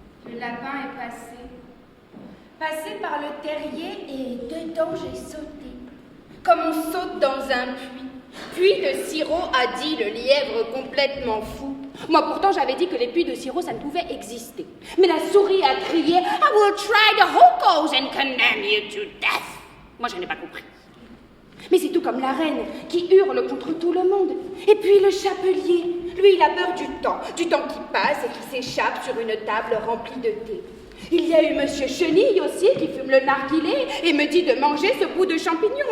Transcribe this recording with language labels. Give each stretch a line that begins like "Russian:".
French: Le lapin est passé par le terrier et dedans j'ai sauté. Comme on saute dans un puits. Puits de sirop, a dit le lièvre complètement fou. Moi pourtant j'avais dit que les puits de sirop ça ne pouvait exister. Mais la souris a crié
English: I will try the hocos and condemn you to death.
French: Moi je n'ai pas compris. Mais c'est tout comme la reine qui hurle contre tout le monde. Et puis le chapelier, lui il a peur du temps qui passe et qui s'échappe sur une table remplie de thé. Il y a eu Monsieur Chenille aussi qui fume le narguilé et me dit de manger ce bout de champignon.